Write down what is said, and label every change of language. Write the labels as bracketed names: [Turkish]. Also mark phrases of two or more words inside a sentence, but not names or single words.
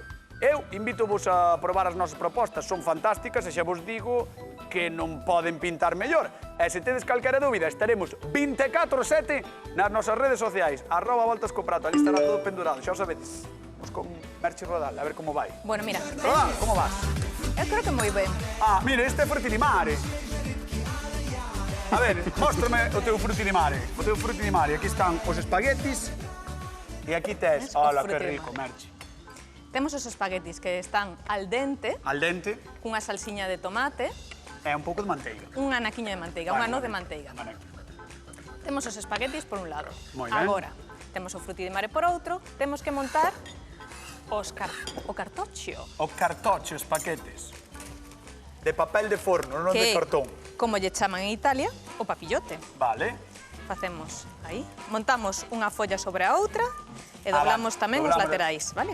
[Galician] Eu invito-vos a probar as nosas propostas, son fantásticas e xa vos digo que non poden pintar mellor. E se tedes calquera dúbida, estaremos 24/7 nas nosas redes sociais, @voltascoprato, ali estará todo pendurado, xa o sabedes. Vamos con Merche Rodal, a ver como vai. Bueno, mira, Rodal, como vas? eu creo que moi ben. Ah, mira, este é [Italian] frutti di mare. [Galician] A ver, móstrame o teu [Italian] frutti di mare. [Galician] O teu [Italian] frutti di mare. [Galician] Aquí están os espaguetis e aquí tes... Ves, o Hola, que [Italian] frutti di [Galician] rico, mare. Merche. Temos os espaguetis que están [Italian] al dente, Al dente [Galician] cunha salsiña de tomate, e un pouco de manteiga. un anaquiño de manteiga, unha noz de manteiga. Vale. Temos os espaguetis por un lado. Moi ben. Agora, temos o [Italian] frutti di mare [Galician] por outro, temos que montar o cartoccio. O cartoccio, os paquetes. De papel de forno, non de Que, cartón. como lle chaman en Italia, o papillote. Vale. Facemos aí, montamos unha folla sobre a outra e doblamos tamén os laterais, vale?